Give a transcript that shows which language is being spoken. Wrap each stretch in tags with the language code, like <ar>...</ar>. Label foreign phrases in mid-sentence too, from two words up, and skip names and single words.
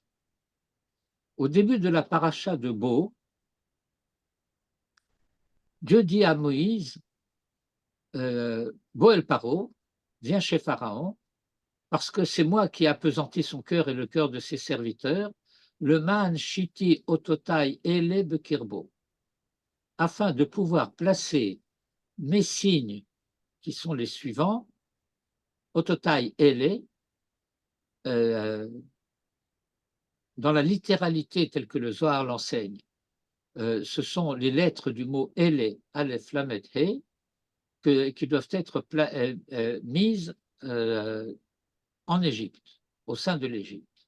<fr>Au début de la paracha de Bo, Dieu dit à Moïse,</fr> <he>בא אל פרעה,</he> <fr>viens chez Pharaon, parce que c'est moi qui ai appesanti son cœur et le cœur de ses serviteurs,</fr> <he>למען שתי אתתי אלה בקרבו,</he> <fr>afin de pouvoir placer mes signes, qui sont les suivants,</fr> <he>אתתי אלה,</he> <fr>dans la littéralité telle que le Zohar l'enseigne, ce sont les lettres du mot ele,</fr> <he>אלף למד הא,</he> <fr>qui doivent être mises en Égypte, au sein de l'Égypte.</fr>